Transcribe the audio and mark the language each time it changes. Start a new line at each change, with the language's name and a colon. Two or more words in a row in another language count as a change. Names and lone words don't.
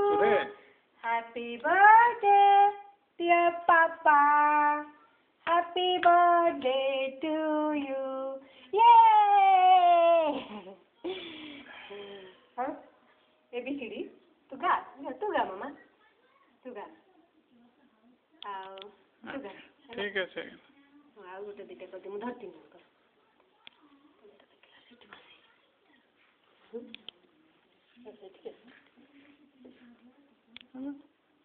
English: Happy birthday, dear Papa. Happy birthday to you. Yay! Huh? ABCD. Tu ga, mama. Tu ga.
Hindi: ठीक है सही
Odia: ଆଉ ଗୋଟେ ଦିଟା କରିଦିଏ ମୁଁ ଧରିଥିଲି
Hindi: ठीक है